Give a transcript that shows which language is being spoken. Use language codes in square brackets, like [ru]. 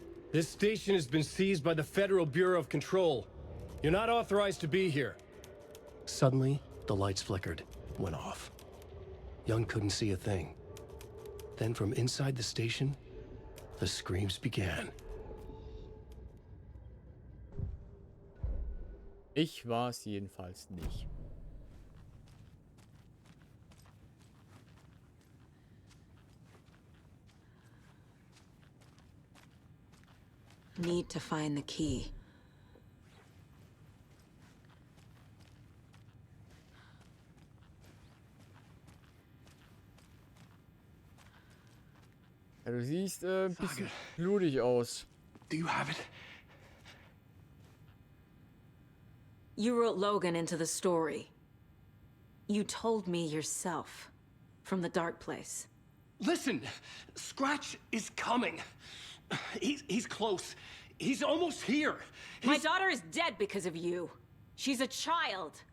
[en] This station has been seized by the Federal Bureau of Control. You're not authorized to be here. Suddenly, the lights flickered, went off. Young couldn't see a thing. Then from inside the station, the screams began. [de] Ich war es jedenfalls nicht. [en] Need to find the key. [de] Ja, du siehst ein bisschen blutig aus. [en] Do you have it? You wrote Logan into the story. You told me yourself. From the dark place. Listen, Scratch is coming. He's close. He's almost here. My daughter is dead because of you. She's a child.